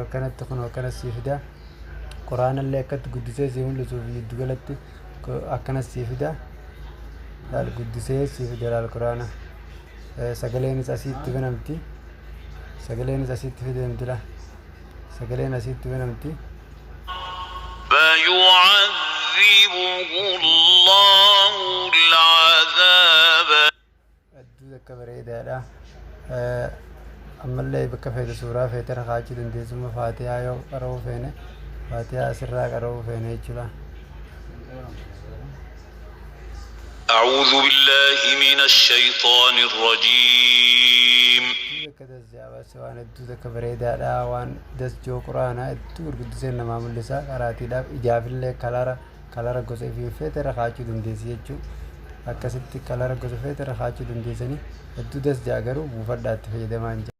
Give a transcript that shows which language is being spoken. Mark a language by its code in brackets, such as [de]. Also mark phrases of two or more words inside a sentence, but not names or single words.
[om] Akkanatti kun akkanas sii fida. Quraanallee akkatti guddisee sii mul'isuuf giddu galatti akkanas sii fida. Laal guddisee sii fida laal quraana. Sagaleenis asitti banamti. Sagaleenis asitti fidamti laa. Sagaleen asitti banamti. [ar] فيعذبه الله العذاب. [om] Hedduu akka bareedaadha. Ammallee bakka feete suuraa feete irra kaachuu dandeessuma faatihaa yoo qara'uu feene faatihaa asirraa qara'uu feene jechuudha. [ar] أعوذ بالله من الشيطان الرجيم. [om] Akka dasjaabas waan hedduu akka bareedaadha. Waan dasjoo quraanaa hedduu gurguddisee namaa mul'isa. Qaraatiidhaaf ijaafillee kalara gosa feete irra kaachuu dandeessi jechuudha. Akkasitti kalara gosa feete irra kaachuu dandeessanii hedduu dasjaa garuu buufadhaa itti fayyadamaa hin jiru.